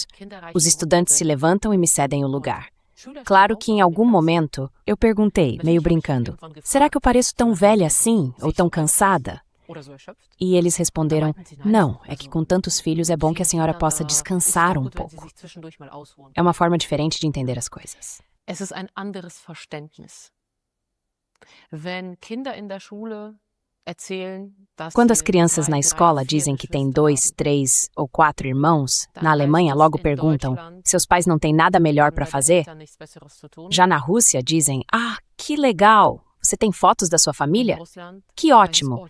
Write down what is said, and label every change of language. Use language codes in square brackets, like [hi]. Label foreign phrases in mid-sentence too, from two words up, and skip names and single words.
[pt] Os estudantes se levantam e me cedem o lugar. Claro que em algum momento eu perguntei, meio brincando, será que eu pareço tão velha assim, ou tão cansada? E eles responderam, não, é que com tantos filhos é bom que a senhora possa descansar um pouco. É uma forma diferente de entender as coisas. [de] Es ist ein anderes Verständnis. Wenn Kinder in der Schule [pt] Quando as crianças na escola dizem que têm 2, 3 ou 4 irmãos, na Alemanha logo perguntam, seus pais não têm nada melhor para fazer? Já na Rússia dizem, que legal! Você tem fotos da sua família? Que ótimo!